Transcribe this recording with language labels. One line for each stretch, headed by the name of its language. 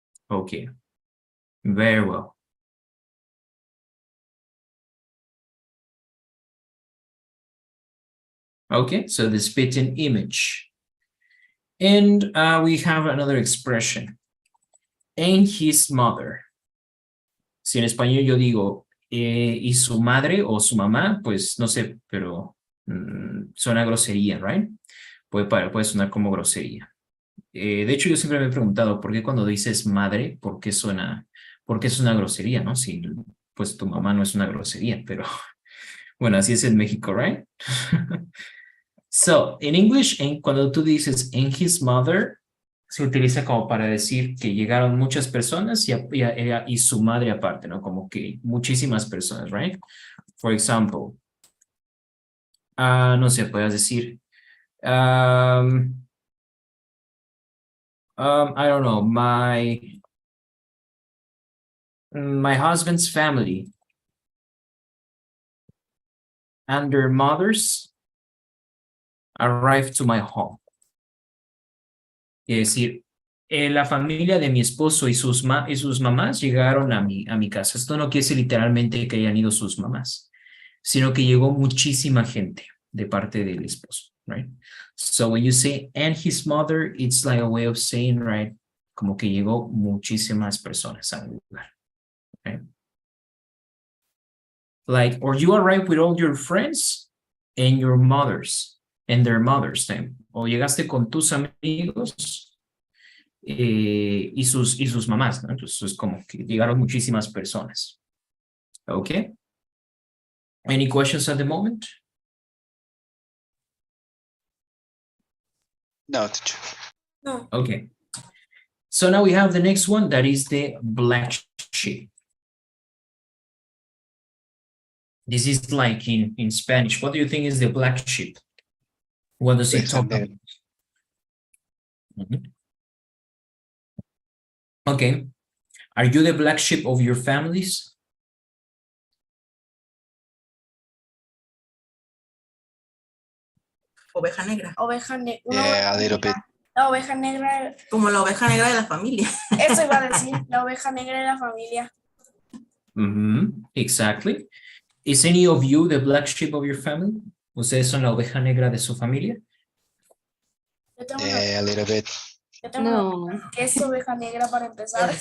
English: Okay, very well. Okay, so the spitting image. And we have another expression. And his mother.
Spanish: Si en español yo digo, y su madre o su mamá, pues no sé, pero suena grosería, right? Puede sonar como grosería. De hecho, yo siempre me he preguntado, ¿por qué cuando dices madre, por qué es una grosería, no? Si pues tu mamá no es una grosería, pero bueno, así es en México, right?
English: So, in English,
Spanish: cuando tú dices
English: and his mother,
Spanish: se utiliza como para decir que llegaron muchas personas y su madre aparte, ¿no? Como que muchísimas personas, right?
English: For example,
Spanish: no sé, puedes decir,
English: I don't know, my husband's family and their mothers arrived to my home.
Spanish: Es decir, la familia de mi esposo y sus mamás llegaron a mi casa. Esto no quiere decir literalmente que hayan ido sus mamás, sino que llegó muchísima gente de parte del esposo, right?
English: So when you say and his mother, it's like a way of saying, right,
Spanish: como que llegó muchísimas personas al lugar,
English: right? Like, or you arrive with all your friends and your mothers and their mothers then.
Spanish: O llegaste con tus amigos y sus mamás, ¿no? Entonces es como que llegaron muchísimas personas.
English: Okay. Any questions at the moment? No, teacher. No. Okay. So now we have the next one, that is the black sheep. This is like in Spanish. What do you think is the black sheep? What does it talk about? Mhm. Okay. Are you the black sheep of your families?
Spanish: Oveja negra, Oveja negra.
English: Yeah, a little bit.
Spanish: La oveja negra. como la oveja negra de la familia. Eso iba a decir. La oveja negra de la familia.
English: Exactly. Is any of you the black sheep of your family?
Spanish: ¿Ustedes son la oveja negra de su familia? Yo tengo
English: Yeah, a little bit.
Spanish: yo tengo No. ¿Qué es oveja negra para empezar?